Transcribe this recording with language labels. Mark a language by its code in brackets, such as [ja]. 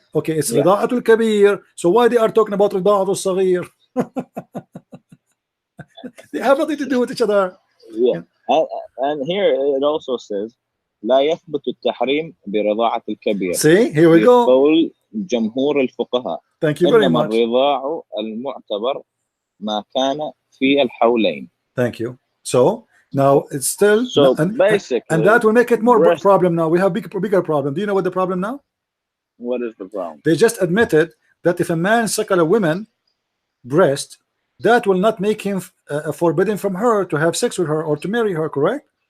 [en] Okay, it's Rida'atul Kabir. So why they are talking about Rida'atul Saghir? They have nothing to do with each other. Yeah. And here it also says [ar] لا يثبت التحريم برضاعة الكبير. [en] See, here we go. [ar] قول جمهور الفقهاء. [en] Thank you very much. [ar] الرضاع المعتبر ما كان في الحولين. [en] Thank you. So now it's still basically, and that will make it more problem. Now we have bigger problem. Do you know what the problem now? What is the problem? They just admitted that if a man suckle a woman breast, that will not make him forbidden from her to have sex with her or to marry her, correct?